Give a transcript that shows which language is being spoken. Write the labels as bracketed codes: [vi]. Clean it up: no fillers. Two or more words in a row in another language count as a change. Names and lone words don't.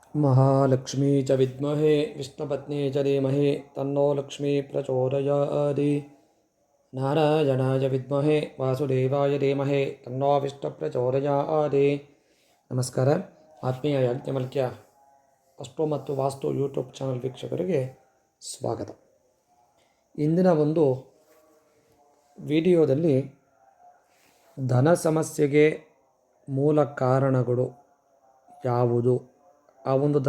[sa] महालक्ष्मी च विद्महे विष्णुपत्नी च धीमहि तन्नो लक्ष्मी प्रचोदयाति। नारायणाय विद्महे वासुदेवाय धीमहि तन्नो विष्णु प्रचोदयाति. [kn] ನಮಸ್ಕಾರ. ಆತ್ಮೀಯ ಯಾಜ್ಞವಲ್ಕ್ಯ ಅಸ್ಟ್ರೋ ಮತ್ತು ವಾಸ್ತು [en] YouTube channel [kn] ವೀಕ್ಷಕರಿಗೆ ಸ್ವಾಗತ. ಇಂದಿನ ಒಂದು ವಿಡಿಯೋದಲ್ಲಿ ಧನ ಸಮಸ್ಯೆಗೆ ಮೂಲ ಕಾರಣಗಳು ಯಾವುದು, ಆ ಒಂದು ಧನ